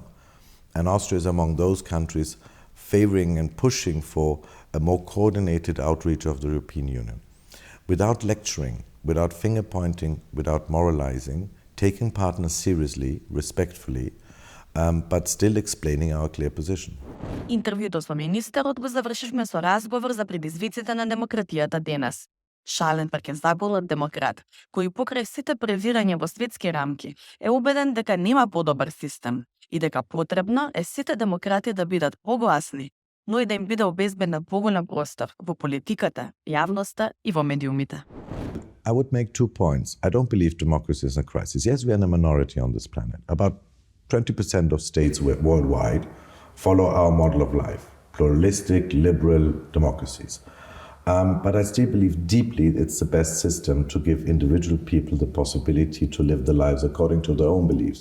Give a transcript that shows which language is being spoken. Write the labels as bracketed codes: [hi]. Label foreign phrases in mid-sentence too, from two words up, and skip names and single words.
[en] And Austria is among those countries favoring and pushing for a more coordinated outreach of the European Union. Without lecturing, without finger-pointing, without moralizing, taking partners seriously, respectfully, but still explaining our clear position. [mk] Интервјуто со министерот го завршивме со разговор за предизвиците на демократијата денес. Шаленберг е заболат демократ, кој покрај сите превирања во светски рамки е убеден дека нема подобар систем и дека потребно е сите демократи да бидат погласни, но и да им биде обезбеден поголем простор во политиката, јавноста и во медиумите. [en] I would make 2 points. I don't believe democracy is in a crisis. Yes, we are in a minority on this planet. About 20% of states worldwide follow our model of life, pluralistic, liberal democracies. But I still believe deeply it's the best system to give individual people the possibility to live their lives according to their own beliefs.